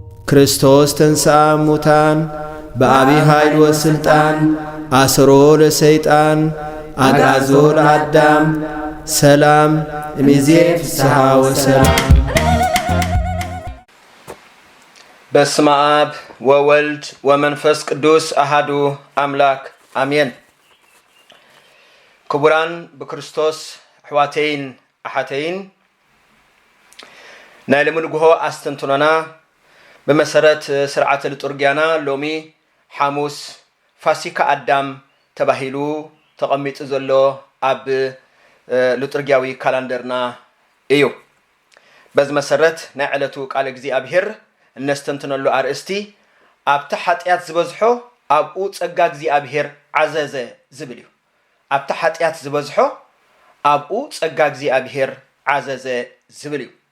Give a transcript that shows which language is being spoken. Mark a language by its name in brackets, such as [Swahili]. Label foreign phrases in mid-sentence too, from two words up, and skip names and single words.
[Geez] ክርስቶስ ተንሥአ እሙታን በአቢይ ኃይል ወሥልጣን አስሮ ለሰይጣን አግዓዞ ለአዳም ሰላም እምይእዜሰ ፍስሐ ወሰላም። በስመ አብ ወወልድ ወመንፈስ ቅዱስ አሐዱ አምላክ አሜን። [Tigrinya] ክቡራን በክርስቶስ ኣሕዋተይን ኣሓተይን ናይ ልምንጉሆ ኣስተንትኖና በመሰረት ስርዓተ ልጡርጊያና ሎሚ ሐሙስ ፋሲካ አዳም ተባሂሉ ተቀሚጡ ዘሎ አብ ልጡርጊያዊ ካላንደርና እዩ። በዚ መሰረት ናይ ዕለቱ ቃል እግዚአብሔር እነስተንትነሉ አርእስቲ ኣብታ ኃጢአት ዝበዝሖ ኣብኡ ጸጋ እግዚአብሔር ዓዘዘ ዝብል እዩ። ኣብታ ኃጢአት ዝበዝሖ ኣብኡ ጸጋ እግዚአብሔር ዓዘዘ ዝብል እዩ።